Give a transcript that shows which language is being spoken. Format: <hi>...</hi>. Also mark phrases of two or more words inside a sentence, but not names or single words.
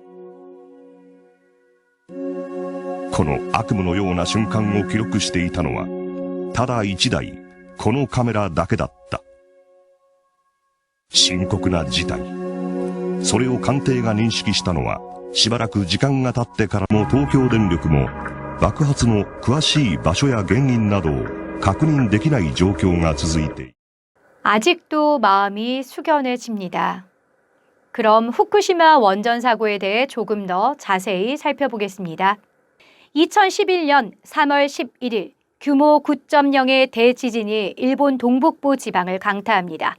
<ja>この悪夢のような瞬間を記録していたのは、ただ一台、このカメラだけだった。深刻な事態。それを官邸が認識したのは、しばらく時間が経ってからも東京電力も、爆発の詳しい場所や原因などを確認できない状況が続いている。</ja> <ko>아직도 마음이 숙연해집니다. 그럼 후쿠시마 원전 사고에 대해 조금 더 자세히 살펴보겠습니다. 2011년 3월 11일 규모 9.0의 대지진이 일본 동북부 지방을 강타합니다.</ko>